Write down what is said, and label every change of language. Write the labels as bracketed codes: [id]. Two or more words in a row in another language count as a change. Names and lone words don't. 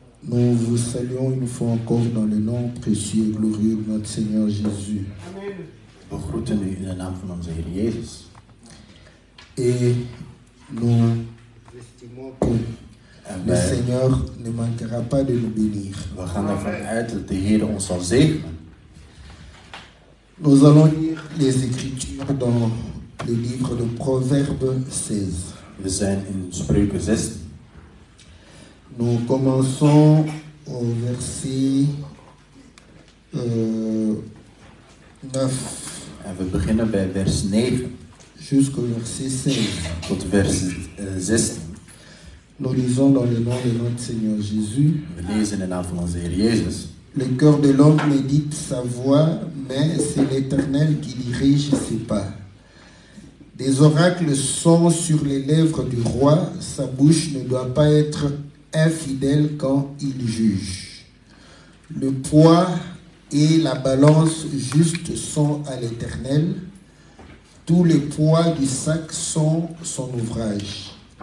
[fr] Nous vous saluons une fois encore dans le nom précieux et glorieux de notre Seigneur Jésus. [nl] We begroeten u in de naam van onze Heer Jezus. [fr] Et nous estimons que le Seigneur ne manquera pas de nous bénir. [nl] We gaan ervan uit dat de Heer ons zal zegenen. [fr] Nous allons lire les Écritures dans le livre de Proverbes 16. [nl] We zijn in Spreuken 16. [fr] Nous commençons au verset 9 [nl] En we beginnen bij vers 9 [fr] jusqu'au verset 16. [nl] tot vers 16. [fr] Nous lisons dans le nom de notre Seigneur Jésus. [nl] We lezen in de naam van onze Heer Jezus. [fr] Le cœur de l'homme médite sa voix, mais c'est l'Éternel qui dirige ses pas. Des oracles sont sur les lèvres du roi, sa bouche ne doit pas être infidèle quand il juge. Le poids et la balance juste sont à l'Éternel, tous les poids du sac sont son ouvrage.